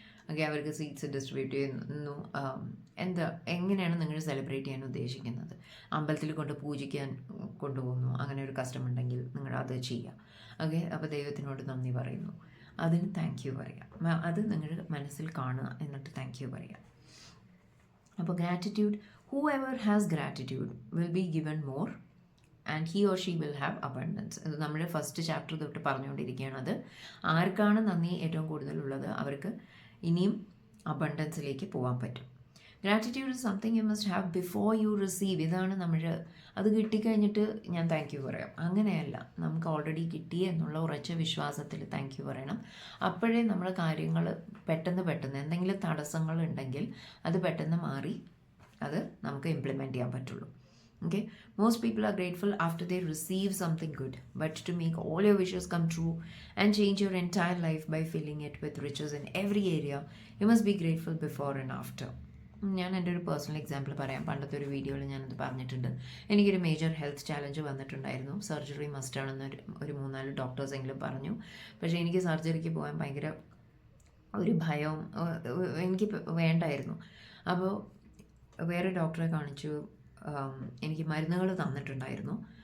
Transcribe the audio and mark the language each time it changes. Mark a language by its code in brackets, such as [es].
[ml] Okay, അവർക്ക് sweets distribute ചെയ്യുന്നു. എങ്ങനെയാണ് നിങ്ങൾ സെലിബ്രേറ്റ് ചെയ്യാൻ ഉദ്ദേശിക്കുന്നത്? അമ്പലത്തിൽ പൂജിക്കാൻ കൊണ്ടുപോകുന്നു, അങ്ങനെ ഒരു കസ്റ്റം ഉണ്ടെങ്കിൽ നിങ്ങൾ അത് ചെയ്യുക. ഓക്കെ, അപ്പോൾ ദൈവത്തിനോട് നന്ദി പറയുന്നു, അതിന് താങ്ക് യു പറയുക. അത് നിങ്ങൾ മനസ്സിൽ കാണുക, എന്നിട്ട് താങ്ക് യു പറയുക. [en] അപ്പോൾ gratitude, whoever has gratitude will be given more and he or she will have abundance. [ml] ഇത് നമ്മുടെ ഫസ്റ്റ് ചാപ്റ്റർ തൊട്ട് പറഞ്ഞുകൊണ്ടിരിക്കുകയാണ്. അത് ആർക്കാണ് നന്ദി ഏറ്റവും കൂടുതലുള്ളത് അവർക്ക് ഇനിയും അബണ്ടൻസിലേക്ക് പോകാൻ പറ്റും. [en] Gratitude is something you must have before you receive. [ml] ഇതാണ് അത് കിട്ടിക്കഴിഞ്ഞിട്ട് ഞാൻ താങ്ക് യു പറയാം, അങ്ങനെയല്ല. നമുക്ക് ഓൾറെഡി കിട്ടി എന്നുള്ള ഉറച്ച വിശ്വാസത്തിൽ താങ്ക് യു പറയണം. അപ്പോഴേ നമ്മുടെ കാര്യങ്ങൾ പെട്ടെന്ന് എന്തെങ്കിലും തടസ്സങ്ങൾ ഉണ്ടെങ്കിൽ അത് പെട്ടെന്ന് മാറി അത് നമുക്ക് ഇംപ്ലിമെൻറ്റ് ചെയ്യാൻ പറ്റുള്ളൂ. [en] Okay, most people are grateful after they receive something good, but to make all your wishes come true and change your entire life by filling it with riches in every area, you must be grateful before and after. [ml] ഞാൻ എൻ്റെ ഒരു personal example പറയാം. പണ്ടത്തെ ഒരു വീഡിയോയിൽ ഞാനത് പറഞ്ഞിട്ടുണ്ട്. എനിക്കൊരു മേജർ ഹെൽത്ത് ചാലഞ്ച് വന്നിട്ടുണ്ടായിരുന്നു. സർജറി മസ്റ്റാണെന്ന് ഒരു 3-4 ഡോക്ടേഴ്സെങ്കിലും പറഞ്ഞു. പക്ഷേ എനിക്ക് സർജറിക്ക് പോകാൻ ഭയങ്കര ഒരു ഭയവും എനിക്ക് വേണ്ടായിരുന്നു. അപ്പോൾ വേറെ ഡോക്ടറെ കാണിച്ചു. എനിക്ക് മരുന്നുകൾ തന്നിട്ടുണ്ടായിരുന്നു.